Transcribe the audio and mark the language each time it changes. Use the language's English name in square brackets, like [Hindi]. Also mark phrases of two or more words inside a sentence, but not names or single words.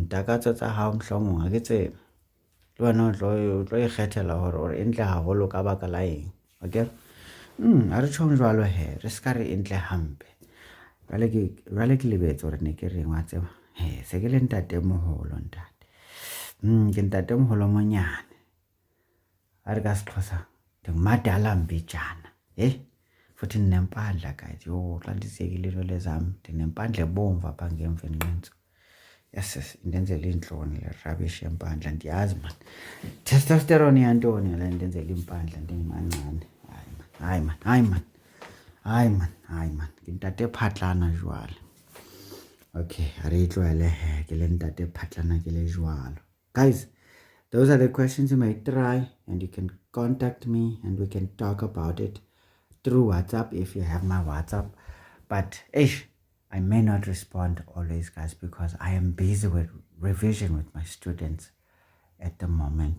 [Southern Sotho] Takatso tsa hao mohlomong ha ke tsebe, le wena o tlo ikgethela hore e ntle haholo ka baka la eng. Okay, ha re tjhong jwalo he, re ska re e ntle hampe. Jwale ke lebetse hore ne ke reng wa tseba, se ke le ntatemoholo ntate, ke ntatemoholo monyane, a re ka Sexhosa [Xhosa] ndingumadala mbijana, futhi ndinempandla [Southern Sotho] guys. [Xhosa] Yho, xa ndiziyekile into lezam ndinempandla ebomvu apha ngemva enqentsu. Yes, indenzela iintloni le rubbish yempandla, ndiyazi man. Testosterone yantoni le ndenzela impandla ndingimancane. Hayi man, [Southern Sotho] ke ntate phatlana jwale. Okay, a re itlwele he, ke le ntate phatlana ke le jwalo. [English] Guys, those are the questions you may try, and you can contact me and we can talk about it through WhatsApp if you have my WhatsApp. But I may not respond always, guys, because I am busy with revision with my students at the moment.